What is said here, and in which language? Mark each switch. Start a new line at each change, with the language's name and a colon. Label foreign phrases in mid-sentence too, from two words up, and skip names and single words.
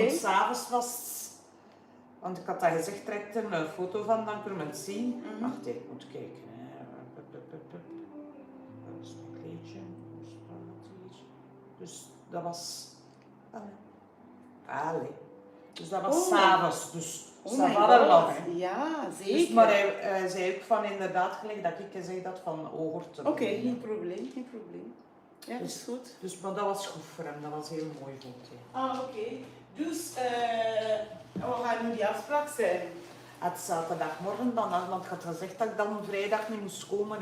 Dutch: Want s'avonds was, want ik had dat gezegd, trek er een foto van, dan kunnen we het zien. Mhm. Wacht, ik moet kijken. Dat is mijn kleedje. Dat staat hier. Dus dat was... Allee. Dus dat was Oh. s'avonds. Dus Oh
French: ça
English: my
Dutch: va er nog. God. Ja, zeker. Dus, maar hij zei ook van inderdaad gelijk dat ik gezegd had van hoger te Oké, beginnen. geen probleem, geen probleem. Ja, dat is goed. Dus, maar dat was goed voor hem, dat was heel mooi vond hij. Ah, oké. Dus, we gaan nu die afspraak zijn. Het zaterdagmorgen dan, want ik had gezegd dat ik dan vrijdag niet moest komen.